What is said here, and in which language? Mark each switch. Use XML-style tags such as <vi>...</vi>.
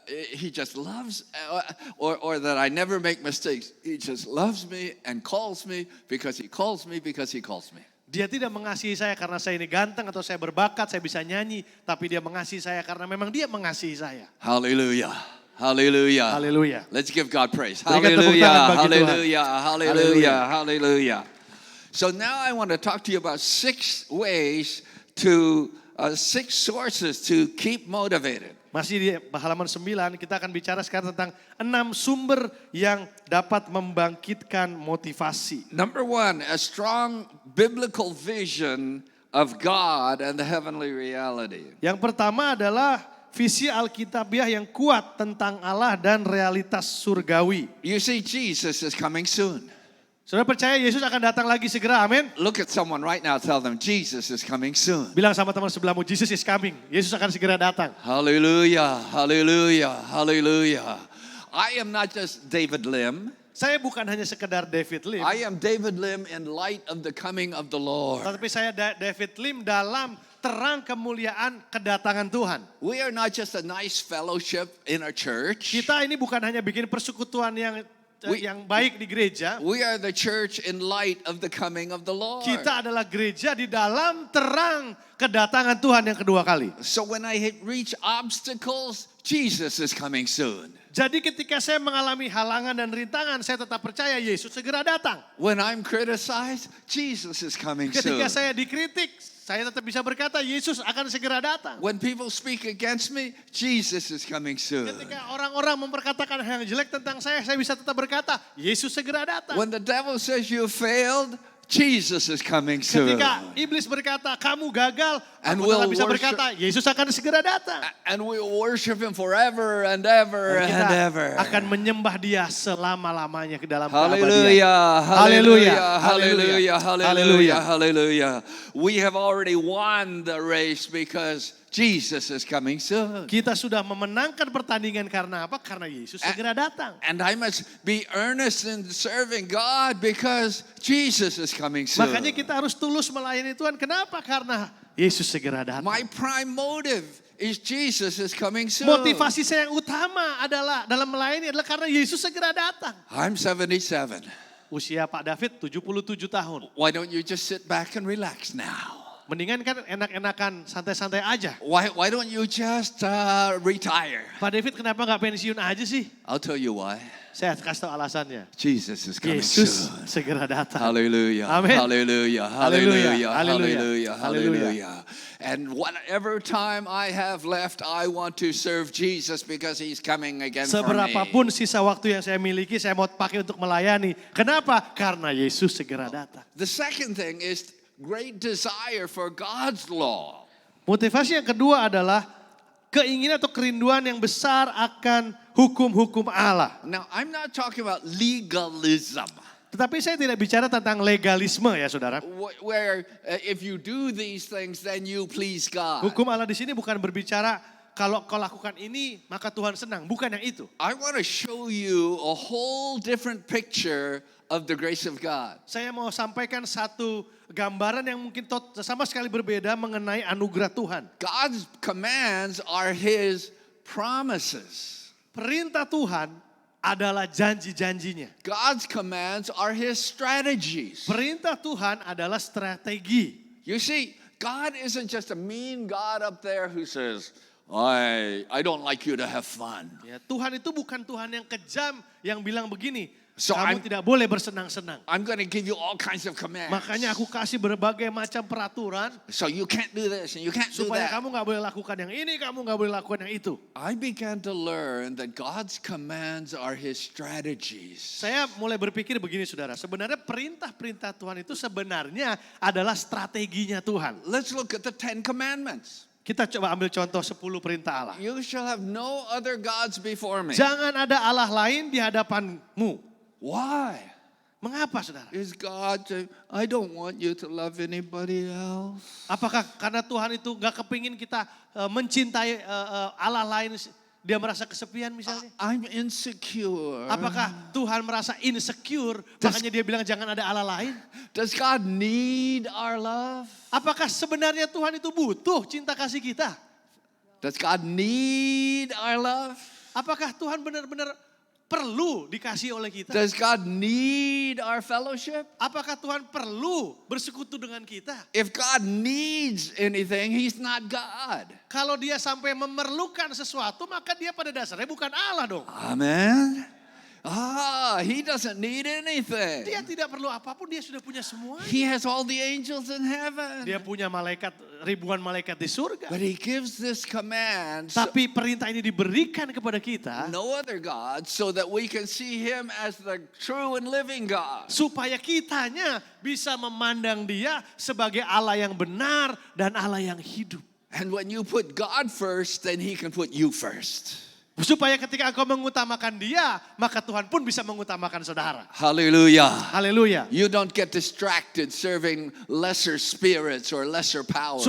<en>He just loves, or that I never make mistakes. He just loves me and calls me because he calls me because he calls me.</en> <id>Dia tidak mengasihi saya karena saya ini ganteng atau saya berbakat, saya bisa nyanyi. Tapi dia mengasihi saya karena memang dia mengasihi saya.</id> <en>Hallelujah. Hallelujah.</en> <id>Haleluya.</id> <en>Let's give God praise.</en> <id>Berikan tepuk</id> <en>Hallelujah.</en> <id>tangan bagi Tuhan.</id> <en>Hallelujah. Hallelujah. Hallelujah. So now I want to talk to you about 6 ways to 6 sources to keep motivated.</en> <id>Masih di halaman 9 kita akan bicara sekarang tentang 6 sumber yang dapat membangkitkan motivasi.</id> <en>Number 1, a strong biblical vision of God and the heavenly reality.</en> <id>Yang pertama adalah visi Alkitabiah yang kuat tentang Allah dan realitas surgawi.</id> <en>You see, Jesus is coming soon.</en> <id>Saudara percaya Yesus akan datang lagi segera, amin?</id> <en>Look at someone right now, tell them Jesus is coming soon.</en> <id>Bilang sama teman sebelahmu,</id> <en>Jesus is coming.</en> <id>Yesus akan segera datang.</id> <en>Hallelujah, hallelujah, hallelujah. I am not just David Lim.</en> <id>Saya bukan hanya sekedar David Lim,</id> <en>I am David Lim in light of the coming of the Lord.</en> <id>tetapi saya David Lim dalam terang kemuliaan kedatangan Tuhan.</id> <en>We are not just a nice fellowship in our church.</en> <id>Kita ini bukan hanya bikin persekutuan yang baik di gereja.</id> <en>We are the church in light of the coming of the Lord.</en> <id>Kita adalah gereja di dalam terang kedatangan Tuhan yang kedua kali.</id> <en>So when I reach obstacles, Jesus is coming soon.</en> <id>Jadi ketika saya mengalami halangan dan rintangan, saya tetap percaya Yesus segera datang.</id> <en>When I'm criticized, Jesus is coming</en> <id>Ketika</id> <en>soon.</en> <id>saya dikritik, saya tetap bisa berkata Yesus akan segera datang.</id> <en>When people speak against me, Jesus is coming soon.</en> <id>Ketika orang-orang memperkatakan hal yang jelek tentang saya bisa tetap berkata Yesus segera datang.</id> <en>When the devil says you failed, Jesus is coming soon.</en> <id>Ketika iblis berkata kamu gagal,</id> <en>And</en> <id>aku tetap</id> <en>we'll</en> <id>bisa</id> <en>worship-</en> <id>berkata Yesus akan segera datang.</id> <en>And we will worship him forever and ever</en> <id>Dan</id> <en>and</en> <id>kita</id> <en>ever.</en> <id>akan menyembah dia selama-lamanya ke dalam</id> <en>Hallelujah,</en> <id>keabadian.</id> <en>hallelujah, Hallelujah, hallelujah, hallelujah. hallelujah, hallelujah. We have already won the race because Jesus is coming soon.</en> <id>Kita sudah memenangkan pertandingan karena apa? Karena Yesus segera datang.</id> <en>And I must be earnest in serving God because Jesus is coming soon.</en> <id>Makanya kita harus tulus melayani Tuhan. Kenapa? Karena Yesus segera datang.</id> <en>My prime motive is Jesus is coming soon.</en> <id>Motivasi saya yang utama adalah dalam melayani adalah karena Yesus segera datang.</id> <en>I'm 77.</en> <id>Usia Pak David 77 tahun.</id> <en>Why don't you just sit back and relax now?</en> <id>Mendingan kan enak-enakan santai-santai aja.</id> <en>Why don't you just retire?</en> <id>Pak David kenapa nggak pensiun aja sih?</id> <en>I'll tell you why.</en> <id>Saya kasih tahu alasannya.</id> <en>Jesus is coming</en> <id>Yesus</id> <en>soon.</en> <id>segera datang.</id> <en>Hallelujah. Amen. Hallelujah. Hallelujah. Hallelujah. Hallelujah. Hallelujah. Hallelujah. And whatever time I have left, I want to serve Jesus because he's coming again for me.</en> <id>Seberapapun sisa waktu yang saya miliki, saya mau pakai untuk melayani. Kenapa? Karena Yesus segera datang.</id> <en>The second thing is great desire for God's law.</en> <id>Motivasi yang kedua adalah keinginan atau kerinduan yang besar akan hukum-hukum Allah.</id> <en>Now, I'm not talking about legalism,</en> <id>Tetapi saya tidak bicara tentang legalisme ya saudara.</id> <en>where if you do these things, then you please God.</en> <id>Hukum Allah di sini bukan berbicara kalau kau lakukan ini maka Tuhan senang. Bukan yang itu.</id> <en>I want to show you a whole different picture of the grace of God.</en> <id>Saya mau sampaikan satu gambaran yang mungkin sama sekali berbeda mengenai anugerah Tuhan.</id> <en>God's commands are his promises.</en> <id>Perintah Tuhan adalah janji-janjinya.</id> <en>God's commands are his strategies.</en> <id>Perintah Tuhan adalah strategi.</id> <en>You see, God isn't just a mean God up there who says, I don't like you to have fun.</en> <id>Ya, Tuhan itu bukan Tuhan yang kejam yang bilang begini,</id> <en>So</en> <id>kamu tidak boleh bersenang-senang.</id> <en>I'm going to give you all kinds of commands.</en> <id>Makanya aku kasih berbagai macam peraturan</id> <en>So you can't do this and you can't do</en> <id>supaya</id> <en>that.</en> <id>kamu nggak boleh lakukan yang ini, kamu nggak boleh lakukan yang itu.</id> <en>I began to learn that God's commands are his strategies.</en> <id>Saya mulai berpikir begini saudara, sebenarnya perintah-perintah Tuhan itu sebenarnya adalah strateginya Tuhan.</id> <en>Let's look at the 10 commandments.</en> <id>Kita coba ambil contoh 10 perintah Allah.</id> <en>You shall have no other gods before me.</en> <id>Jangan ada Allah lain di hadapanmu.</id> <en>Why?</en> <id>Mengapa saudara?</id> <en>Is God saying, I don't want you to love anybody else?</en> <id>Apakah karena Tuhan itu gak kepingin kita mencintai Allah lain, dia merasa kesepian misalnya?</id> <en>I'm insecure.</en> <id>Apakah Tuhan merasa insecure, makanya dia bilang jangan ada Allah lain?</id> <en>Does God need our love?</en> <id>Apakah sebenarnya Tuhan itu butuh cinta kasih kita?</id> <en>Does God need our love?</en> <id>Apakah Tuhan benar-benar perlu dikasih oleh kita?</id> <en>Does God need our fellowship?</en> <id>Apakah Tuhan perlu bersekutu dengan kita?</id> <en>If God needs anything, He's not God.</en> <id>Kalau dia sampai memerlukan sesuatu, maka dia pada dasarnya bukan Allah dong.</id> <en>Amen. He doesn't need anything.</en> <id>Dia tidak perlu apapun, dia sudah punya semua.</id> <en>He has all the angels in heaven.</en> <id>Dia punya malaikat, ribuan malaikat di surga.</id> <en>But He gives this command, so</en> <id>Tapi perintah ini diberikan kepada kita</id> <en>no other God, so that we can see Him as the true and living God.</en> <id>supaya kitanya bisa memandang dia sebagai Allah yang benar dan Allah yang hidup.</id> <en>And when you put God first, then He can put you first.</en> <id>Supaya ketika engkau mengutamakan dia, maka Tuhan pun bisa mengutamakan saudara.</id> <en>Hallelujah.</en> <id>Haleluya.</id> <en>You don't get distracted serving lesser spirits or lesser powers.</en>